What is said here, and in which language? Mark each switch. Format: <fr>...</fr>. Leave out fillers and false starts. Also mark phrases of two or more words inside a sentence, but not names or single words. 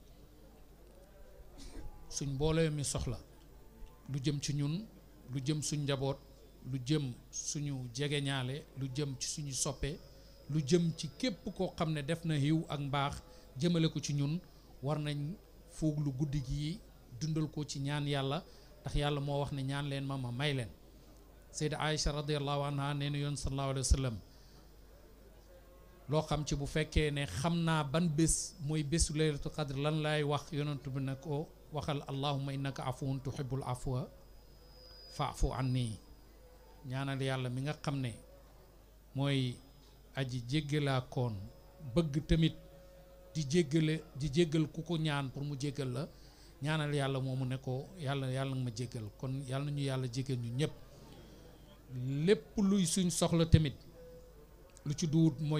<wo>suñ mbooloo mi soxla lu jëm ci ñun lu jëm suñ njaboot lu jëm suñu jegeñaale lu jëm ci suñu soppe lu jëm ci képp koo xam ne def na xiw ak mbaax jëmale ko ci ñun war nañ foog lu guddi gi dundal ko ci ñaan yàlla ndax yàlla moo wax ne ñaan leen ma may leen Sayda Aïcha</wo> <ar>رضي الله عنها</ar> <wo>nee na yoon</wo> <ar>صلى الله عليه وسلم</ar> <wo>loo xam ci bu fekkee ne xam naa ban bés mooy bésu</wo> <ar>ليلة القدر</ar> <wo>lan laay wax yonentu bi ne ko waxal allahumma</wo> <ar>إنك عفو تحب العفو فاعف عني</ar> <wo>ñaanal yàlla mi nga xam ne mooy aji jéggalaa koon bëgg tamit di jéggal ku ko ñaan pour mu jéggal la ñaanal yàlla moomu ne ko yàlla nga ma jéggal kon yàlla nañu yàlla jéggal ñu ñëpp lépp luy suñ soxla tamit lu ci duut mooy</wo>